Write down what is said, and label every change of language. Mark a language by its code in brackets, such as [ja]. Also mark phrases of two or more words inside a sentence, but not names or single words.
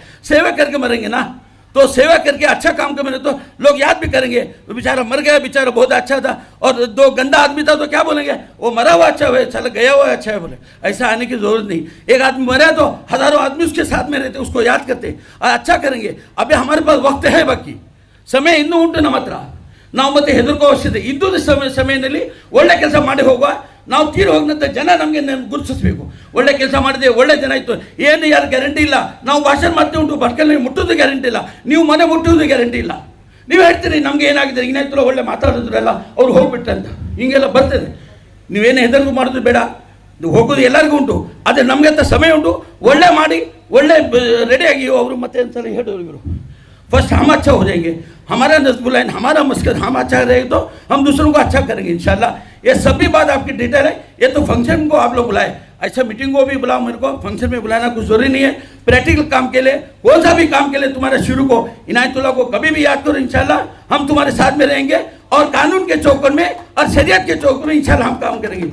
[hi] सेवा करके मरेंगे ना तो सेवा करके अच्छा काम कर मेरे तो लोग याद भी करेंगे. तो बेचारा मर गया, बेचारा बहुत अच्छा था. और 2 गंदा आदमी था तो क्या बोलेंगे, वो मरा हुआ अच्छा है, चला गया हुआ अच्छा है बोले. ऐसा आने की जरूरत नहीं. एक आदमी मरा तो हजारों आदमी उसके साथ में रहते, उसको याद करते और अच्छा करेंगे. अभी हमारे पास वक्त है, बाकी समय [kn] ಇನ್ನೂ ಉಂಟು ನಮ್ಮ ಹತ್ರ. ನಾವು ಮತ್ತೆ ಹೆದರ್ಕೋ ಅವಶ್ಯಕತೆ ಇದ್ದುದ ಸಮಯದಲ್ಲಿ ಒಳ್ಳೆ ಕೆಲಸ ಮಾಡಿ ಹೋಗುವ. ನಾವು ತೀರಿ ಹೋಗಿನಂತ ಜನ ನಮಗೆ ಗುರುತಿಸಬೇಕು. ಒಳ್ಳೆ ಕೆಲಸ ಮಾಡಿದೆ, ಒಳ್ಳೆ ಜನ ಇತ್ತು, ಏನು ಯಾರು ಗ್ಯಾರಂಟಿ ಇಲ್ಲ. ನಾವು ಭಾಷಣ ಮಾಡ್ತೀವಿ ಉಂಟು, ಭಟ್ಕಲ್ ಮುಟ್ಟೋದು ಗ್ಯಾರಂಟಿ ಇಲ್ಲ, ನೀವು ಮನೆ ಮುಟ್ಟೋದು ಗ್ಯಾರಂಟಿ ಇಲ್ಲ. ನೀವು ಹೇಳ್ತೀರಿ ನಮಗೆ ಏನಾಗಿದೆ ಏನಾಯ್ತು ಒಳ್ಳೆ ಮಾತಾಡಿದ್ರಲ್ಲ ಅವ್ರು ಹೋಗ್ಬಿಟ್ರೆ ಅಂತ, ಹಿಂಗೆಲ್ಲ ಬರ್ತದೆ. ನೀವೇನು ಹೆದರಿಕೆ ಮಾಡೋದು ಬೇಡ, ಹೋಗೋದು ಎಲ್ಲರಿಗೂ ಉಂಟು. ಆದರೆ ನಮಗೆ ಅಂತ ಸಮಯ ಉಂಟು. ಒಳ್ಳೆ ಮಾಡಿ ಒಳ್ಳೆ ರೆಡಿಯಾಗಿ ಅವರು ಮತ್ತೆ ಒಂದ್ಸಲ ಹೇಳೋರು ಇವರು [hi] फर्स्ट हम अच्छा हो जाएंगे. हमारा नज़्बुल-ऐन हमारा मस्कत हम अच्छा रहेंगे तो हम दूसरों को अच्छा करेंगे इंशाल्लाह. ये सभी बात आपकी डिटेल है. ये तो फंक्शन को आप लोग बुलाए, ऐसा मीटिंग को भी बुलाओ, मेरे को फंक्शन में बुलाना कुछ ज़रूरी नहीं है। प्रैक्टिकल काम के लिए, कौन सा भी काम के लिए तुम्हारे शुरू को इनायतुल्लाह को कभी भी याद करो, इंशाल्लाह हम तुम्हारे साथ में रहेंगे और कानून के चौकट में और शरीयत के चौकट में इंशाल्लाह हम काम करेंगे।